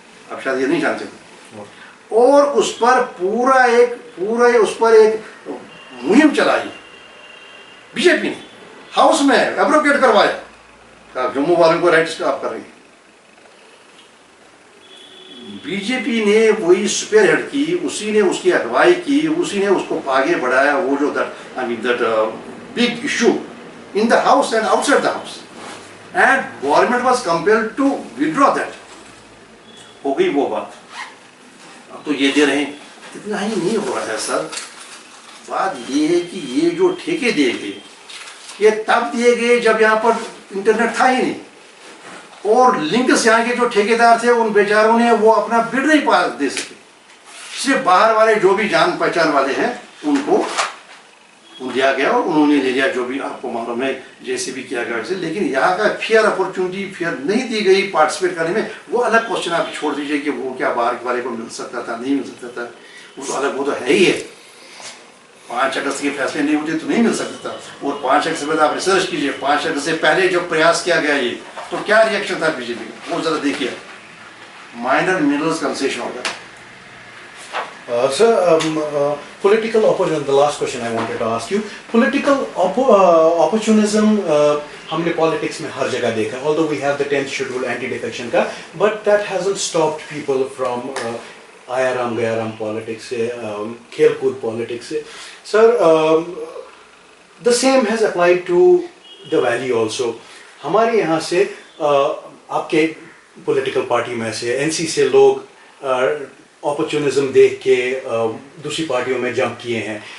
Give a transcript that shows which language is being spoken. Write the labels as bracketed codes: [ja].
[ur] اب شاید یہ نہیں جانتے, اور اس پر پورا اس پر ایک مہم چلائی بی جے پی نے, ہاؤس میں ایبروگیٹ کروایا, کہا جموں والوں کو رائٹس آپ کر رہے ہیں. بی جے پی نے وہی سپیر ہیڈ کی, اسی نے اس کی اگوائی کی, اسی نے اس کو آگے بڑھایا. وہ جو [en] That big issue in the house and outside the house, and government was compelled to withdraw that. [ur] ہو گئی وہ بات. اب تو یہ دے رہے ہیں, اتنا ہی نہیں ہو رہا ہے سر. بات یہ ہے کہ یہ جو ٹھیکے دیے گئے یہ تب دیے گئے جب یہاں پر انٹرنیٹ تھا ہی نہیں, اور لنکس یہاں کے جو ٹھیکیدار تھے ان بیچاروں نے وہ اپنا بڈ نہیں پاس دے سکے, صرف باہر والے جو بھی جان پہچان والے ہیں ان کو دیا گیا, اور انہوں نے لے لیا جو بھی آپ کو معلوم ہے جیسے بھی کیا گیا ویسے. لیکن یہاں کا فیئر اپرچونٹی فیئر نہیں دی گئی پارٹیسپیٹ کرنے میں, وہ الگ کوشچن آپ چھوڑ دیجئے کہ وہ کیا باہر والے کو مل سکتا تھا نہیں مل سکتا تھا, وہ تو الگ, وہ تو ہے ہی ہے. 5 اگست کے فیصلے نہیں ہوتے تو نہیں مل سکتا تھا. اور 5 اگست سے پہلے آپ ریسرچ کیجئے, 5 اگست سے پہلے جو پریاس کیا گیا یہ تو کیا ریئیکشن تھا بی جے پی کا, وہ ذرا دیکھیے. Minor minerals concession order. [en] Sir, political opportunism, the last question I wanted to ask you. Political opportunism, [ur] ہم نے politics میں ہر جگہ دیکھا, [en] although we have the 10th schedule anti-defection کا, but that hasn't stopped people from [ur] آیارام گیارام politics سے, [en] کھیل کود politics سے. Sir, the same has applied to the valley also. [ur] ہمارے یہاں سے آپ کے پولیٹیکل پارٹی میں سے این سی سے لوگ اپرچونزم دیکھ کے دوسری پارٹیوں میں جمپ کیے ہیں.